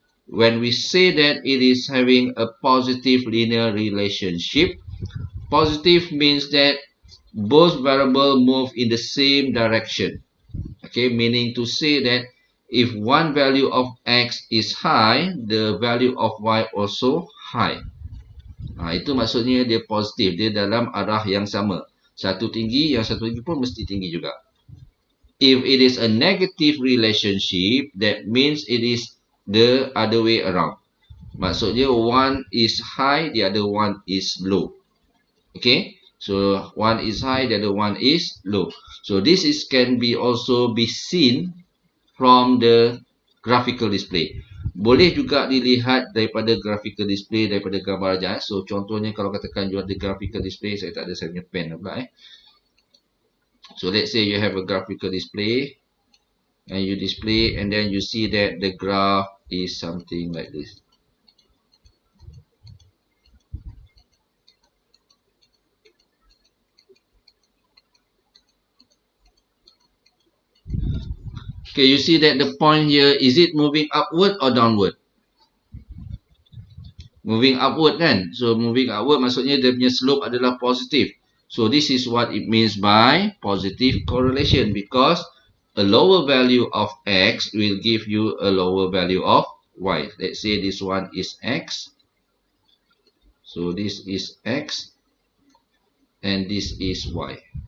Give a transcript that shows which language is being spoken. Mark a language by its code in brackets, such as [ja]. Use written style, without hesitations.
[en] When we say that it is having a positive linear relationship, positive means that both variables move in the same direction. Okay, meaning to say that if one value of x is high, the value of y also high. [ms] Itu maksudnya dia positif, dia dalam arah yang sama. Satu tinggi, yang satu lagi pun mesti tinggi juga. [en] If it is a negative relationship, that means it is the other way around. Maksudnya one is high, the other one is low. Okay, so one is high, the other one is low. So this can also be seen from the graphical display. [ms] Boleh juga dilihat daripada graphical display, daripada gambar aja. [en] So [ms] contohnya kalau katakan you ada graphical display, saya tak ada saya punya pen pula [en] So let's say you have a graphical display and you display, and then you see that the graph is something like this. Okay, you see that the point here, is it moving upward or downward? Moving upward kan? [ms] So, [en] moving upward [ms] maksudnya dia punya slope adalah positif. [en] So, this is what it means by positive correlation, because a lower value of x will give you a lower value of y. Let's say this one is x. So, this is x and this is y.